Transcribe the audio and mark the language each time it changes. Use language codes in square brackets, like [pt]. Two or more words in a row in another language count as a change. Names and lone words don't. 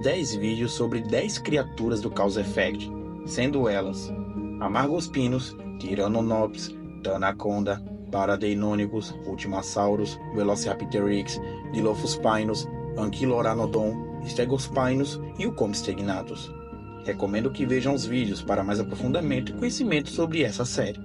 [pt] 10 vídeos sobre 10 criaturas do Cause Effect, sendo elas Amargospinos, Tyrannonops, Tanaconda, Paradeinonychus, Ultimasaurus, Velociraptorix, Dilophospinus, Ankyloranodon, Stegospinus e o Compsognathus. Recomendo que vejam os vídeos para mais aprofundamento e conhecimento sobre essa série.